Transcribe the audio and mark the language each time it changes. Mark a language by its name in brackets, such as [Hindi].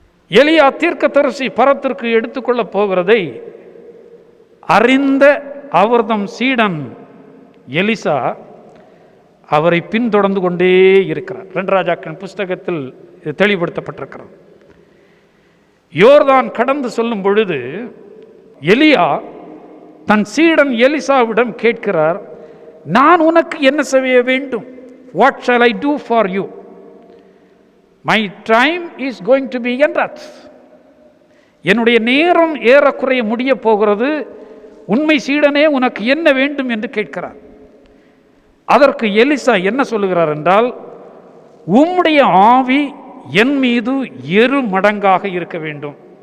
[Tamil] எலியா தீர்க்க தரிசி பரத்திற்கு எடுத்துக்கொள்ளப் போகிறதை அறிந்த அவர்தம் சீடன் எலிசா அவரை பின்தொடர்ந்து கொண்டே இருக்கிறார். 2 ராஜாக்கள் புஸ்தகத்தில் இது தெளிவுபடுத்தப்பட்டிருக்கிறது. யோர்தான் கடந்து சொல்லும் பொழுது எலியா தன் சீடன் எலிசாவிடம் கேட்கிறார், நான் உனக்கு என்ன செய்ய வேண்டும்? [English] What shall I do for you? My time is going to be ended. [Tamil] என்னுடைய நேரம் ஏறக்குறைய முடிய போகிறது. உண்மை சீடனே, உனக்கு என்ன வேண்டும் என்று கேட்கிறார். அதற்கு எலிசா என்ன சொல்லுகிறார் என்றால், உம்முடைய ஆவி என் மீது 2 மடங்காக இருக்க வேண்டும்.